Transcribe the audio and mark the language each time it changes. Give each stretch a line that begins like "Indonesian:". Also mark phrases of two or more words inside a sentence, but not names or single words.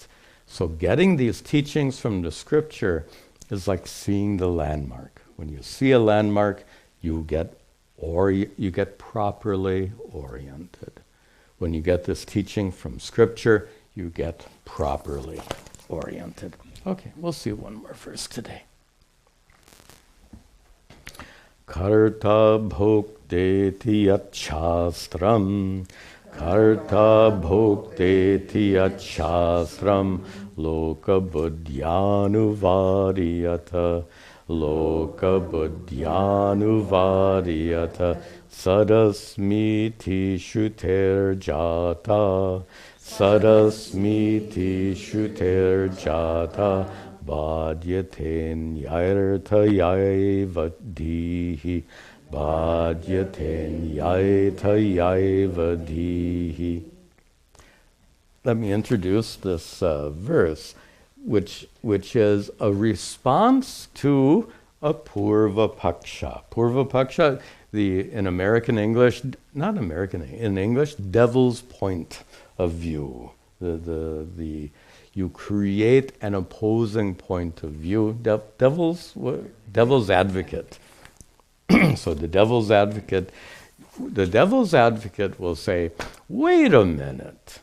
English: So getting these teachings from the scripture is like seeing the landmark. When you see a landmark, you get properly oriented. When you get this teaching from scripture, you get properly oriented. Okay, we'll see one more verse today.
Sanskrit: कर्ता भोक्तेति यच्छास्त्रं, कर्ता भोक्तेति yachastram, loka buddhyanuvariyata, loka buddhyanuvariyata, sadasmiti shuter jata, sadasmiti shuter jata, Bhadyaten yairtha yaivadihi, Bhadyaten yaitha yaivadihi.
English: Let me introduce this verse. which is a response to a
Sanskrit: पूर्व पक्ष. पूर्व पक्ष,
English: in American English, not American, in English, devil's point of view. You create an opposing point of view. Devil's advocate. So the devil's advocate will say, wait a minute.